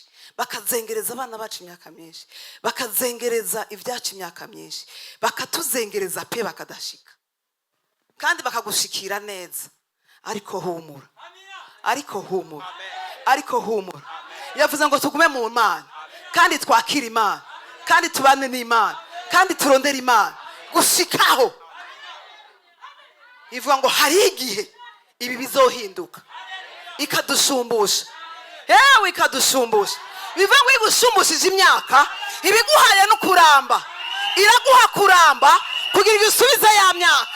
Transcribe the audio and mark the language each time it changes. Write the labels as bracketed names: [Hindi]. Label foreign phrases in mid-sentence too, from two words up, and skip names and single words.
[Rundi] Bakazengereza abana bacu imyaka myinshi. Bakazengereza ibyacu imyaka myinshi. Bakatuzengereza pe bakadashika. Kandi bakagushikira neza. Ariko humura. Ariko humura. Ariko humura. Yavuze ngo tugume mu Mana, kandi twakira Imana, kandi tubane n'Imana, kandi turondera Imana gushikaho. Ivuga ngo hari igihe ibi bizohinduka ikadushumbusha. Yewe ikadushumbusha. Bivuga ngo igushumbusije imyaka, ibiguhaye no kuramba. Iraguha kuramba kugira igusubize ya myaka.